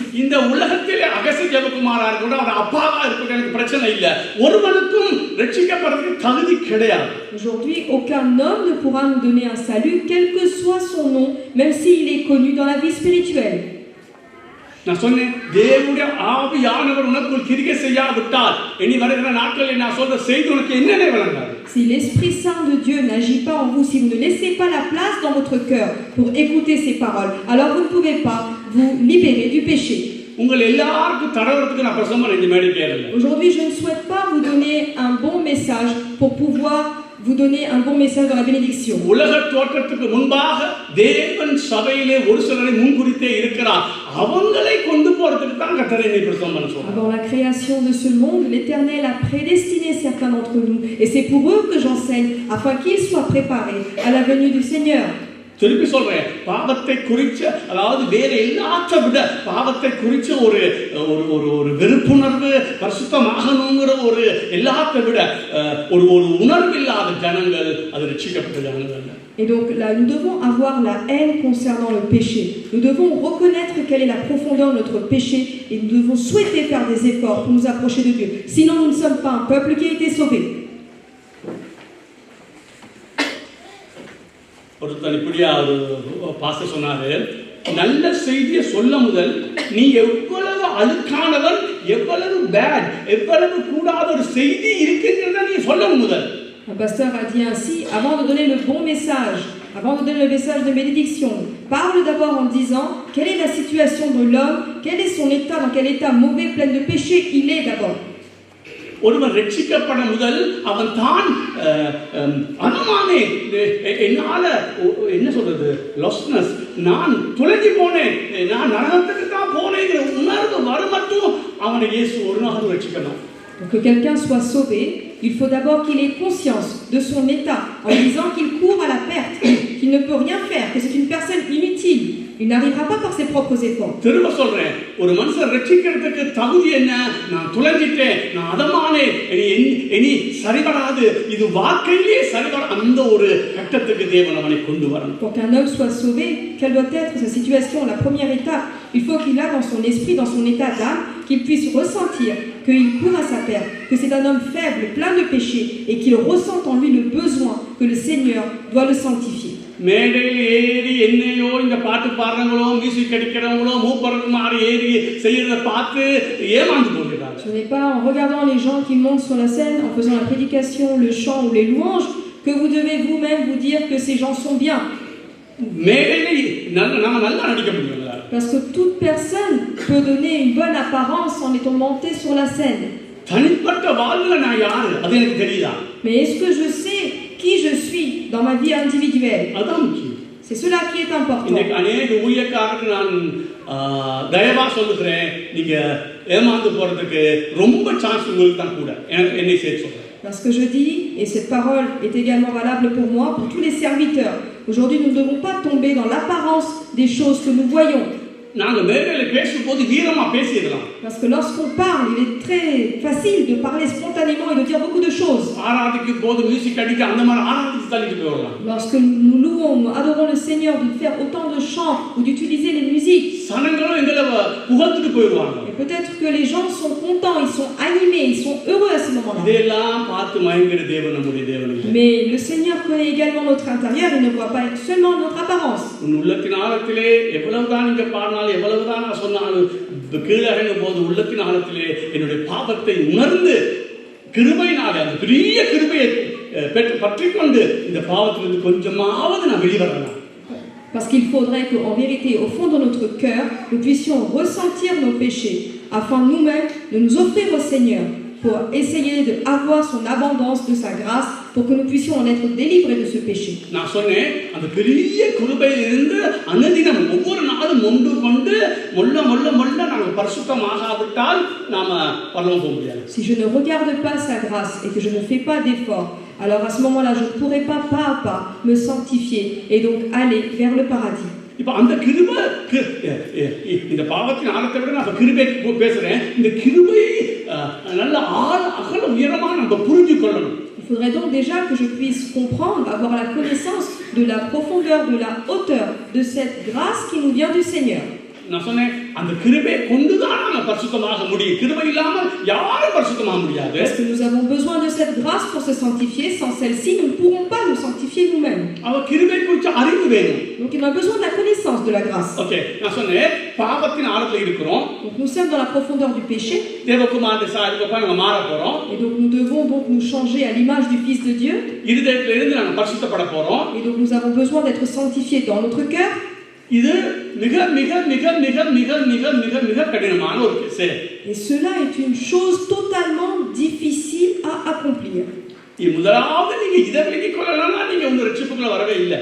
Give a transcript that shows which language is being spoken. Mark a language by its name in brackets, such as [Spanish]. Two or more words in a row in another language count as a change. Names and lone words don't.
[Tamil] இந்த உலகத்திலே அகஸ்திய ஜெபகுமாரா இருக்கட்டும், அவர் அப்பாவா இருக்கட்டும், எனக்கு பிரச்சனை இல்ல. ஒருவனுக்கும் ரட்சிக்கப்படுறதுக்கு தகுதி கிடையாது. [French] Aujourd'hui, aucun homme ne pourra nous donner un salut, quel que soit son nom, même s'il est connu dans la vie spirituelle. [Tamil] நான் சொன்னேன் தேவனுடைய ஆவியானவர் உனக்குள் கிரியை செய்யாவிட்டால் இனி வருகிற நாட்களில் நான் சொல்ற செய்தி உனக்கு என்னென்ன விளங்காது. [French] Si l'Esprit Saint de Dieu n'agit pas en vous, si vous ne laissez pas la place dans votre cœur pour écouter ces paroles, alors vous ne pouvez pas vous libérer du péché. [Tamil] உங்கள் எல்லாருக்கும் தடவறதுக்கு நான் பிரசங்கம் இந்த மேடைக்கு ஏறல. [French] Aujourd'hui, je ne souhaite pas vous donner un bon message pour pouvoir vous donner un bon message dans la bénédiction. [Tamil] உலக தோற்றத்துக்கு முன்பாக தேவன் சபையிலே ஒரு சிலரை முன்குறித்தே இருக்கிறார். அவங்களை கொண்டு போறதுக்கு தான் கர்த்தர் என்னை பிரசங்கம் பண்ண சொல்றார். [French] Avant la création de ce monde, l'Éternel a prédestiné certains d'entre nous, et c'est pour eux que j'enseigne, afin qu'ils soient préparés à la venue du Seigneur. [Tamil] திருப்பி சொல்றேன், பாவத்தை குறிச்ச, அதாவது வேற எல்லாத்த விட பாவத்தை குறிச்ச ஒரு ஒரு ஒரு வெறுப்புணர்வு, பரிசுத்தமாகணுங்கிற ஒரு எல்லாத்த விட ஒரு ஒரு உணர்வில்லாத ஜனங்கள் அது ரட்சிக்கப்பட்ட ஜனங்கள். [French] Et donc là, nous devons avoir la haine concernant le péché. Nous devons reconnaître quelle est la profondeur de notre péché et nous devons souhaiter faire des efforts pour nous approcher de Dieu. Sinon, nous ne sommes pas un peuple qui a été sauvé. [Tamil] ஒருத்தர் இப்படியா ஒரு பாஸ்டர் சொன்னாரு, நல்ல செய்தியை சொல்ல முதல் நீ எவ்வளவு அழுக்கானவன், எவ்வளவு பேட், எவ்வளவு கூடாத ஒரு செய்தி இருக்குங்கிறத நீ சொல்ல முதல். [French] Un pasteur a dit ainsi, avant de donner le bon message, avant de donner le message de bénédiction, parle d'abord en disant quelle est la situation de l'homme, quel est son état, dans quel état mauvais, plein de péché il est d'abord. [Tamil] ஒருவன் ரட்சிக்கப்பட முதல் அவன் தான் அனுமானே என்னால என்ன சொல்றது லாஸ்ட்னஸ், நான் தொலைஞ்சு போனேன், நான் நரகத்துக்கு தான் போனேங்கிற உணர்வு வரும் மட்டும் அவனை இயேசு ஒரு நாள் ரட்சிக்கணும். [French] Pour que quelqu'un soit sauvé, il faut d'abord qu'il ait conscience de son état, en disant qu'il court à la perte, qu'il ne peut rien faire, que c'est une personne inutile. Il n'arrivera pas par ses propres efforts. [Tamil] திரும்ப சொல்றேன், ஒரு மனுஷன் ரட்சிக்கிறதுக்கு தகுதி என்ன? நான் துளைஞ்சிட்டேன், நான் அதமானே, இனி சரிவராது, இது வாழ்க்கையிலே சரிவர அந்த ஒரு கட்டத்துக்கு தேவன் அவனை கொண்டு வரணும். [French] Pour qu'un homme soit sauvé, quelle doit être sa situation? La première étape, il faut qu'il a dans son esprit, dans son état d'âme, qu'il puisse ressentir qu'il court à sa perte, que c'est un homme faible, plein de péchés, et qu'il ressente en lui le besoin que le Seigneur doit le sanctifier. [Tamil] மேடையில் ஏறி என்னையோ இந்த பாட்டு பாடுறவங்களோ மியூசிக் அடிக்கிறவங்களோ மூப்பருக்கு மாறி ஏறி செய்யறத பார்த்து ஏமாந்து போகிறாங்க. [French] Ce n'est pas en regardant les gens qui montent sur la scène, en faisant la prédication, le chant ou les louanges, que vous devez vous-même vous dire que ces gens sont bien. [Tamil] மேடையில் நம்ம நல்லா நடிக்க முடியுங்களா? [French] Parce que toute personne peut donner une bonne apparence en étant monté sur la scène. [Tamil] தனிப்பட்ட வாழ்வுல நான் யாரு அது எனக்கு தெரியுதா? [French] Mais est-ce que je sais qui je suis dans ma vie individuelle? [Tamil] அதான் முக்கியம். [French] C'est cela qui est important. [Tamil] இன்னைக்கு अनेक ஊழியக்காரருக்கு நான் தயவா சொல்லுகிறேன், நீங்க ஏமாந்து போறதுக்கு ரொம்ப சான்ஸ் உங்களுக்கு தான் கூட, என்னை சேர்த்து சொல்றேன். [French] Parce que je dis, et cette parole est également valable pour moi, pour tous les serviteurs, aujourd'hui nous ne devons pas tomber dans l'apparence des choses que nous voyons. [Tamil] நாங்க மேடையில பேசும்போது வீரமா பேசிடலாம். [French] Parce que lorsqu'on parle, il est très facile de parler spontanément et de dire beaucoup de choses. [Tamil] ஆராதிக்கும் போது மியூசிக் அடிக்க அந்த மாதிரி ஆராதிச்சு தள்ளிட்டு போயிடலாம். [French] Lorsque nous louons, nous adorons le Seigneur, de faire autant de chants ou d'utiliser les musiques. [Tamil] சனங்களும் எங்களை புகழ்ந்துட்டு போயிடுவாங்க. [French] Et peut-être que les gens sont contents, ils sont animés, ils sont heureux à ce moment-là. [Tamil] இதெல்லாம் பார்த்து மயங்குற தேவன் நம்முடைய தேவன். [French] Mais le Seigneur connaît également notre intérieur, il ne voit pas seulement notre apparence. [Tamil] உன் உள்ளத்தின் ஆழத்திலே எவ்வளவுதான் நீங்க பாடினாலும் எவ்வளவுதான் நான் சொன்னாலும் கீழே இறங்கும் போது உள்ளத்தின் ஆழத்திலே என்னுடைய பாவத்தை உணர்ந்து கிருபையினாலே அந்த பெரிய கிருபையை பற்றிக்கொண்டு இந்த பாவத்திலிருந்து கொஞ்சமாவது நான் வெளிவரலாம். [French] Parce qu'il faudrait qu'en vérité, au fond de notre cœur, nous puissions ressentir nos péchés, afin nous-mêmes de nous offrir au Seigneur, pour essayer d'avoir son abondance de sa grâce, pour que nous puissions en être délivrés de ce péché. [Tamil] நான் சொன்னேன், அந்த பெரிய கிருபையிலிருந்து அனுதினம் ஒவ்வொரு நாளும் ஒன்று கொண்டு மொள்ள நாங்கள் பரிசுத்தமாகாவிட்டால் நாம பரலோகம் போக முடியாது. [French] Si je ne regarde pas sa grâce et que je ne fais pas d'efforts, alors à ce moment-là, je ne pourrai pas à pas me sanctifier et donc aller vers le paradis. [Tamil] இப்போ அந்த கிருபை, இந்த பாவத்தின் ஆழத்தை விட நான் கிருபை பேசுறேன், இந்த கிருபை நல்ல அகல உயரமா நம்ம புரிஞ்சு கொள்ளணும். [French] Il faudrait donc déjà que je puisse comprendre, avoir la connaissance de la profondeur, de la hauteur de cette grâce qui nous vient du Seigneur. [Tamil] நான் சொன்னேன் அந்த கிருபையை கொண்டுதான் நம்ம பரிசுத்தமாக முடியும். கிருபை இல்லாமல் யாரும் பரிசுத்தமாக முடியாது. [French] Parce que nous avons besoin de cette grâce pour se sanctifier. Sans celle-ci, nous ne pourrons pas nous sanctifier nous-mêmes. [Tamil] அவ கிருபை குறித்து அறிவு வேணும். [French] Donc il a besoin de la connaissance de la grâce. [Tamil] ஓகே, நான் சொன்னேன் பாவத்தின் ஆழத்துல இருக்கிறோம். [French] Donc nous sommes dans la profondeur du péché. [Tamil] தேவகுமாரன் சாயலுக்கு நம்ம மாற போறோம். [French] Et donc nous devons donc nous changer à l'image du Fils de Dieu. [Tamil] இருதயத்துல இருந்து நம்ம பரிசுத்தப்பட போறோம். [French] Et donc nous avons besoin d'être sanctifiés dans notre cœur. [Tamil] இது மிக மிக மிக மிக மிக மிக மிக மிக கடினமான ஒரு செயல். [French] Et cela est une chose totalement difficile à accomplir. [Tamil] முதலாவது நீங்க இதை விலகிக் கொள்ளலன்னா நீங்க உங்க ரட்சிப்புக்குள்ள வரவே இல்லை.